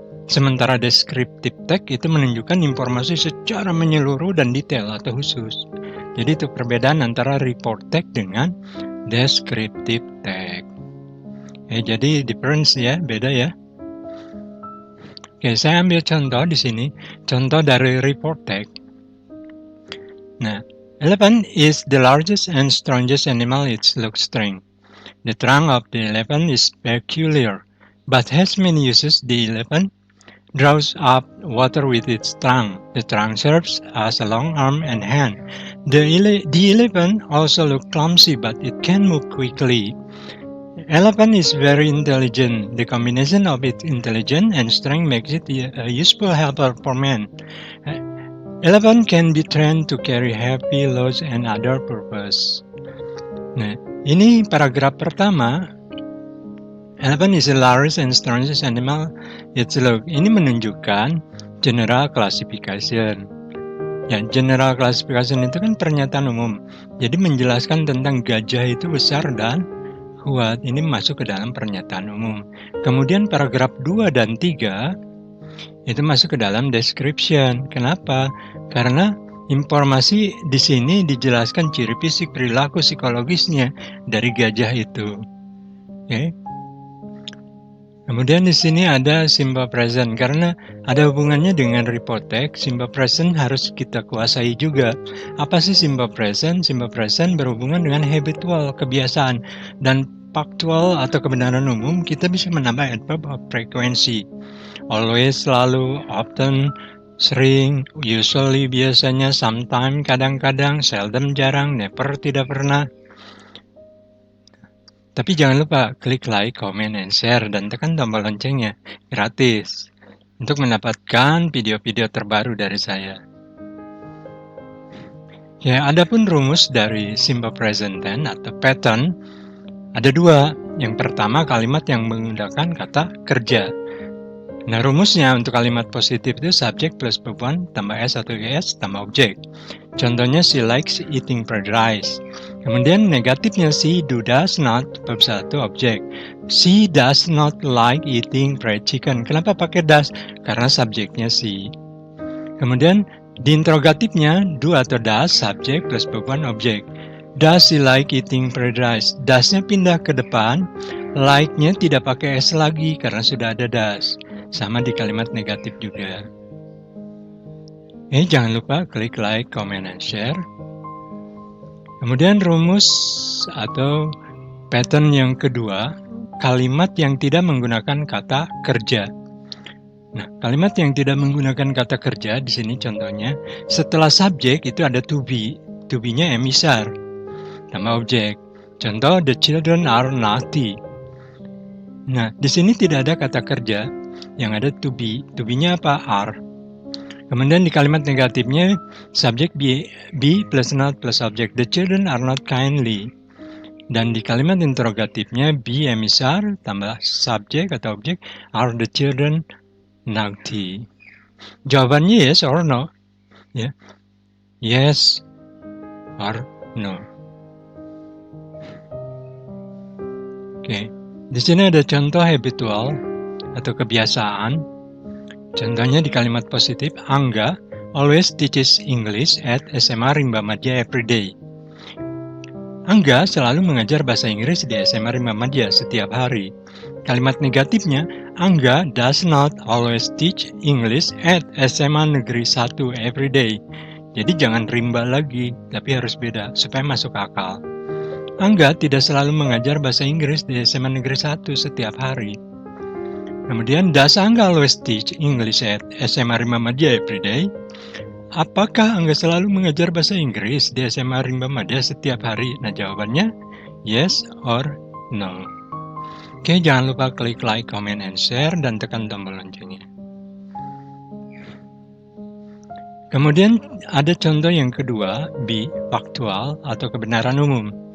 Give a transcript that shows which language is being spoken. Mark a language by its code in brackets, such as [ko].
[id] Sementara descriptive tag itu menunjukkan informasi secara menyeluruh dan detail atau khusus. Jadi itu perbedaan antara report tag dengan descriptive tag. Jadi difference ya, beda ya. Oke, saya ambil contoh di sini, contoh dari report tag. [en] Nah, elephant is the largest and strongest animal. It looks strong. The trunk of the elephant is peculiar, but has many uses. The elephant draws up water with its trunk. The trunk serves as a long arm and hand. The elephant also looks clumsy, but it can move quickly. Elephant is very intelligent. The combination of its intelligence and strength makes it a useful helper for man. Elephant can be trained to carry heavy loads and other purposes. [id] Nah, ini paragraf pertama. [en] Elephant is the largest and strongest animal. [id] Ini menunjukkan general classification. Ya, general classification itu kan pernyataan umum. Jadi menjelaskan tentang gajah itu besar dan kuat. Ini masuk ke dalam pernyataan umum. Kemudian paragraf 2 dan 3 itu masuk ke dalam description. Kenapa? Karena informasi di sini dijelaskan ciri fisik, perilaku, psikologisnya dari gajah itu. Oke. Kemudian di sini ada simple present karena ada hubungannya dengan report tag. Simple present harus kita kuasai juga. Apa sih simple present? Simple present berhubungan dengan habitual, kebiasaan, dan factual atau kebenaran umum. Kita bisa menambah adverb of frequency. Always, selalu, often, sering, usually, biasanya, sometimes, kadang-kadang, seldom, jarang, never, tidak pernah. Tapi jangan lupa klik like, comment, and share, dan tekan tombol loncengnya. Gratis. Untuk mendapatkan video-video terbaru dari saya. Ya, adapun rumus dari simple present tense atau pattern ada dua. Yang pertama, kalimat yang menggunakan kata kerja. Nah, rumusnya untuk kalimat positif itu subjek plus verb tambah s atau es tambah objek. Contohnya [en] she likes eating fried rice. [id] Kemudian negatifnya [en] she does not verb 1 objek. She does not like eating fried chicken. [id] Kenapa pakai does? Karena subjeknya she. Kemudian di interrogatifnya do atau does subjek plus verb 1 objek. [en] Does she like eating fried rice? [id] Does-nya pindah ke depan, like-nya tidak pakai s lagi karena sudah ada does. Sama di kalimat negatif juga. Jangan lupa klik like, comment, and share. Kemudian rumus atau pattern yang kedua, kalimat yang tidak menggunakan kata kerja. Nah, kalimat yang tidak menggunakan kata kerja di sini contohnya, setelah subjek itu ada to be. To be-nya am is are tambah objek. Contoh, [en] the children are naughty. [id] Nah, di sini tidak ada kata kerja, yang ada to be. To be-nya apa? Are. Kemudian di kalimat negatifnya, subjek be plus not plus objek. [en] The children are not kindly. [id] Dan di kalimat interrogatifnya, be am is are tambah subjek atau objek, [en] are the children naughty. [id] Jawabannya [en] yes or no. [id] Ya. [en] Yes or no. [id] Oke. Di sini ada contoh habitual atau kebiasaan. Contohnya di kalimat positif, [en] Angga always teaches English at SMA Rimba Madya every day. [id] Angga selalu mengajar bahasa Inggris di SMA Rimba Madya setiap hari. Kalimat negatifnya, [en] Angga does not always teach English at SMA Negeri 1 every day. [id] Jadi jangan rimba lagi, tapi harus beda supaya masuk akal. Angga tidak selalu mengajar bahasa Inggris di SMA Negeri 1 setiap hari. [en] Kemudian, does Angga always teach English at SMA Rimba Madya every day? [id] Apakah Angga selalu mengajar bahasa Inggris di SMA Rimba Madya setiap hari? Nah, jawabannya [en] yes or no. [id] Oke, jangan lupa klik like, comment, and share, dan tekan tombol loncengnya. Kemudian ada contoh yang kedua, be, faktual atau kebenaran umum.